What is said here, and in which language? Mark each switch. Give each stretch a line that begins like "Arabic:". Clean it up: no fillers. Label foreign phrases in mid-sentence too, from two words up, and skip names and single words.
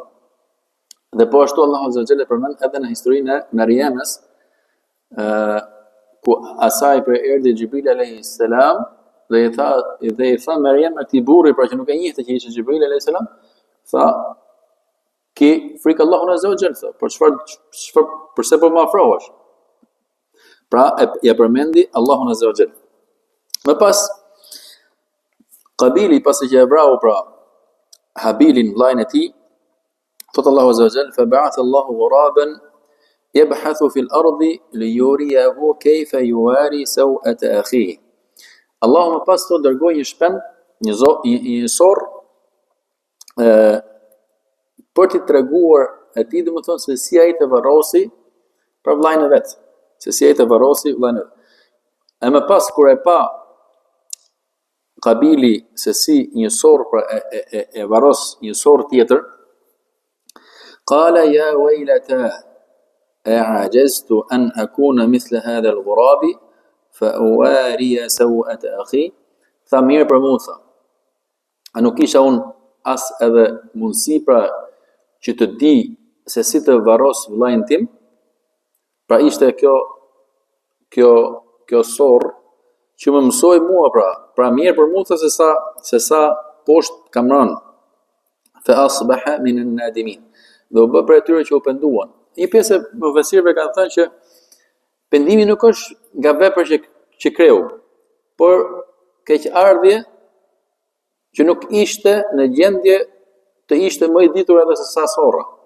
Albanian: Dhe po ashtu Allahu
Arabic: عز وجل
Albanian: e përmend edhe në historinë e Mariamës, ku asaj për erdhi Xhibril
Arabic: عليه السلام
Albanian: dhe i tha Mariam atij burri, pra që nuk e njihte që ishte Xhibril
Arabic: عليه السلام,
Albanian: tha ki frikë Allahun
Arabic: عز وجل,
Albanian: tha, por çfarë pse po më afrohesh? Pra ja përmendi Allahun
Arabic: عز وجل.
Albanian: Më pas Qabili pasi që e vrau pra Habilin vllajën e tij, thot Allahu
Arabic: عز وجل فبعث الله غرابا يبحث في الأرض ليريه كيف يواري سوءة أخيه.
Albanian: Allahu më pas thot dërgoi një shpend, një sorr për t'i treguar atij, domethënë se si ai të varrosi për vllajën e vet, se si ai të varrosi vllajën e vet. E më pas kur e pa Qabili se si një sorr pra e varros një sorr tjetër,
Arabic: قال يا ويلتا أعجزت أن أكون مثل هذا الغراب فأواري سوءة أخي.
Albanian: Tha mirë për mua, tha. A nuk kisha unë as edhe mundësi pra që të di se si të varros vllajën tim? Pra ishte kjo sorr që më mësoi mua pra mirë për mua, se sa poshtë kam rënë.
Arabic: فأصبح من النادمين.
Albanian: Dhe u bë për atyre që u penduan. Një pjesë e mëfesirëve kanë thënë që pendimi nuk është nga vepra që kreu, por keqardhje që nuk ishte në gjendje të ishte më i ditur edhe se sa sorra.